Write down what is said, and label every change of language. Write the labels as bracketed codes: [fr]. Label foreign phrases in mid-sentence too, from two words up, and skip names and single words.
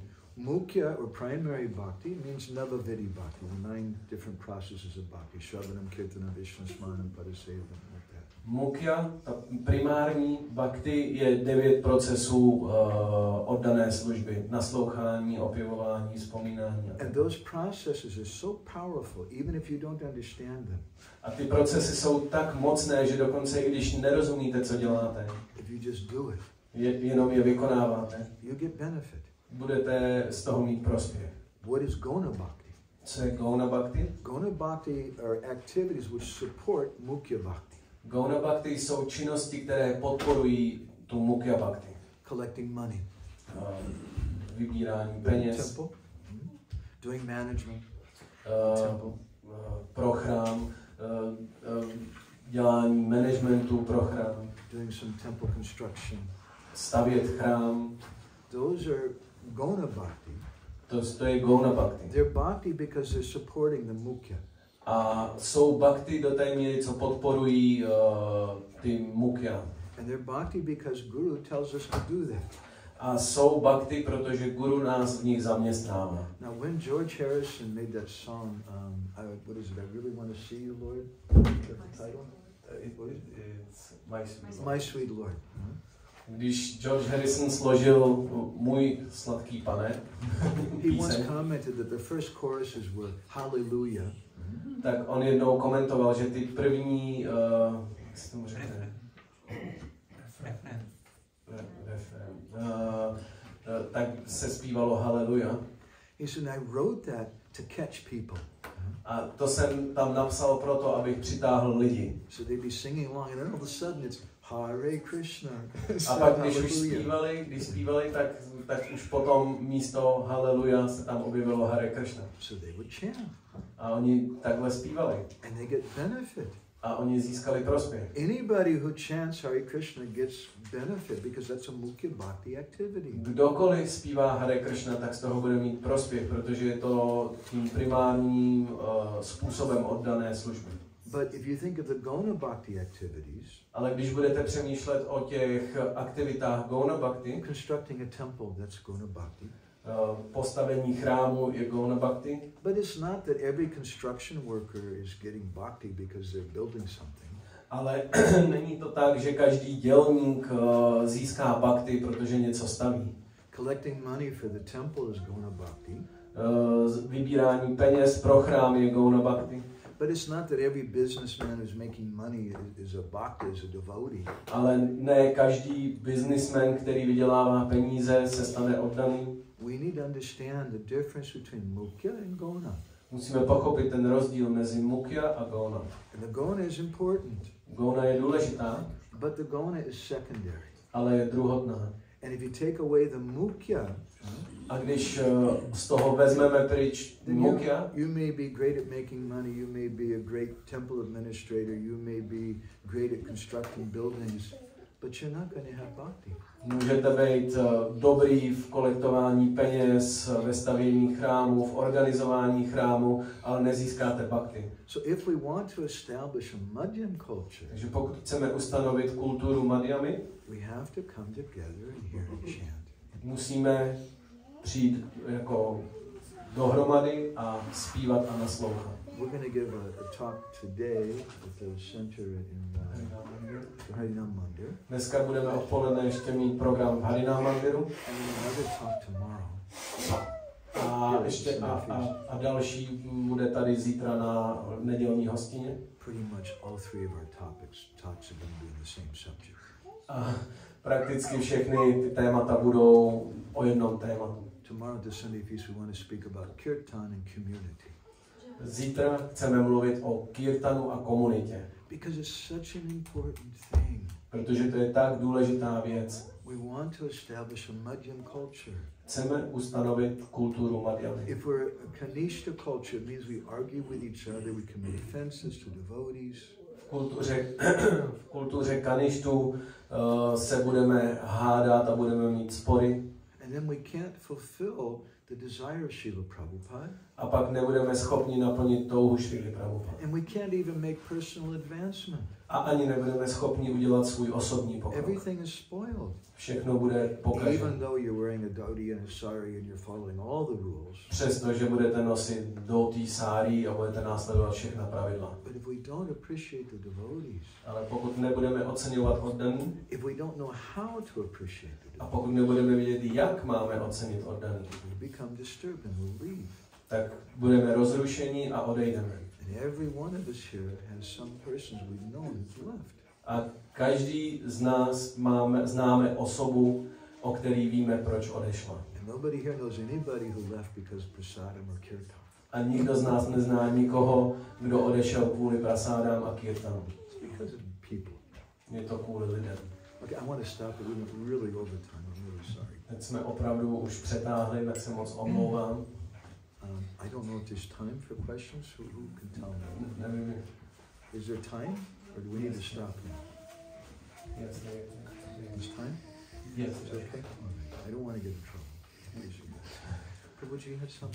[en] Mukhya or primary bhakti means [sa] Navavidi bhakti, [en] the 9 different processes of bhakti, [sa] Shravanam, Kirtanam, Vishnu-smanam, Padasevam, [en] like that. [cs] Mukhya, ta primární bhakti, je 9 procesů oddané služby, naslouchání, opěvování, vzpomínání. [en] And those processes are so powerful, even if you don't understand them. [cs] A ty procesy jsou tak mocné, že dokonce i když nerozumíte, co děláte, [en] If you just do it, [cs] jenom je vykonáváte, [en] you get benefit. [cs] budete z toho mít prospěch. [en] What is [sa] gona bhakti? [cs] Co je [sa] gona bhakti? Gona bhakti [en] are activities which support [sa] mukhya bhakti. Gona bhakti [cs] jsou činnosti, které podporují tu [sa] mukhya bhakti. [en] Collecting money. [cs] Vybírání peněz. [en] Temple. Doing management. [cs] Pro chrám. Dělání managementu pro chrám. [en] Doing some temple construction. [cs] Stavět chrám. [en] Those are [sa] gona bhakti. [cs] To je [sa] gona bhakti. [en] They're bhakti because they're supporting the mukhya. [cs] A jsou bhakti do té míry, co podporují ty mukhya. [en] And they're bhakti because Guru tells us to do that. [cs] A jsou bhakti, protože Guru nás v nich zaměstnává. [en] Now, when George Harrison made that song, what is it? I really want to see you, Lord. Is that the title? It's My Sweet Lord. My Sweet Lord. [cs] Když George Harrison složil Můj sladký pane, [en] He once commented that the first choruses were Hallelujah. [cs] Tak on jednou komentoval, že ty první, jak se tomu řekne? Tak se zpívalo Haleluja. [en] He said, I wrote that to catch people. [cs] A to jsem tam napsal proto, abych přitáhl lidi. [en] So they'd be singing along, and then all of a sudden it's Hare Krishna. [cs] A pak když už zpívali, tak už potom místo Haleluja se tam objevilo Hare Krishna. [en] So they would chant. [cs] A oni takhle zpívali. [en] And they get benefit. [cs] A oni získali prospěch. [en] Anybody who chants Hare Krishna gets benefit because that's a [sa] mukhya bhakti [en] activity. [cs] Kdokoliv zpívá Hare Krishna, tak z toho bude mít prospěch, protože je to tím primárním způsobem oddané služby. [en] But if you think of the [sa] gona bhakti [en] activities, [cs] ale když budete přemýšlet o těch aktivitách [sa] gona bhakti, [en] constructing a temple, that's [sa] gona bhakti. [cs] Postavení chrámu je [sa] gona bhakti. [en] But it's not that every construction worker is getting bhakti because they're building something. [cs] Ale není to tak, že každý dělník získá bhakti, protože něco staví. [en] Collecting money for the temple is [sa] gona bhakti. [cs] Vybírání peněz pro chrám je [sa] gona bhakti. [en] But it's not that every businessman who's making money is a bhakta, is a devotee. [cs] Ale ne každý businessman, který vydělává peníze, se stane oddaný. [en] We need to understand the difference between mukhya and gona. [cs] Musíme pochopit ten rozdíl mezi mukhya a gona. [en] And the gona is important. [cs] Gona je důležitá, [en] but the gona is secondary. [cs] Ale je druhotná. [en] And if you take away the mukhya, [cs] a když z toho vezmeme pryč mukhya, [en] you may be great at making money, you may be a great temple administrator, you may be great at constructing buildings, but you're not going to have bhakti. [cs] Můžete být dobrý v kolektování peněz, ve stavění chrámu, v organizování chrámu, ale nezískáte bhakti. [en] So if we want to establish a Madhyam culture, [cs] takže pokud chceme ustanovit kulturu Madhyamy, [en] we have to come together and hear and chant. [cs] Musíme přijít jako dohromady a zpívat a naslouchat. [en] We're going to give a talk today at the center in Harinam Mandir. [cs] Dneska budeme odpoledne ještě mít program v Harinam Mandiru. [en] And another talk tomorrow. [cs] A ještě a další bude tady zítra na nedělní hostině. [en] Pretty much all three of our talks are going to be on the same subject. [cs] A prakticky všechny ty témata budou o jednom tématu. [en] Tomorrow at the Sunday feast we want to speak about kirtan and community. [cs] Zítra chceme mluvit o kirtanu a komunitě. [en] Because it's such an important thing. [cs] Protože to je tak důležitá věc. [en] We want to establish a Madhyam culture. [cs] Chceme ustanovit kulturu Madhyamy. [en] If we're a Kanishta culture, it means we argue with each other, we commit offenses to devotees. [cs] V kultuře Kaništu se budeme hádat a budeme mít spory. [en] And then we can't fulfill the desire of Srila Prabhupada. [cs] A pak nebudeme schopni naplnit touhu Šrily Prabhupada. [en] And we can't even make personal advancement. [cs] A ani nebudeme schopni udělat svůj osobní pokrok. [en] Everything is spoiled. [cs] Všechno bude pokaženo. [en] Even though you're wearing a dhoti and a sari and you're following all the rules. [cs] Přestože budete nosit dhoti, sári a budete následovat všechna pravidla. [en] But if we don't appreciate the devotees, [cs] ale pokud nebudeme oceňovat oddaný, [en] if we don't know how to appreciate the devotees, [cs] a pokud nebudeme vědět, jak máme ocenit oddaný, [en] we become disturbed and we'll leave. [cs] tak budeme rozrušeni a odejdeme. [en] And every one of us here has some persons we've known who's left. [cs] A každý z nás známe osobu, o který víme, proč odešla. [en] And nobody here knows anybody who left because prasadam or kirtan. [cs] A nikdo z nás nezná nikoho, kdo odešel kvůli prasádám a kirtanu. [en] It's because of people. [cs] Je to kvůli lidem. [en] Okay, I want to stop, but we went really over time. I'm really sorry. [cs] Teď jsme opravdu už přetáhli, tak se moc omlouvám. [en] I don't know if there's time for questions. Who can tell me? [cs] Nevím. [en] Is there time, or do we need to stop now? Yes, Is time? yes. Is it okay? I don't want to get in trouble. Prabhuji had something?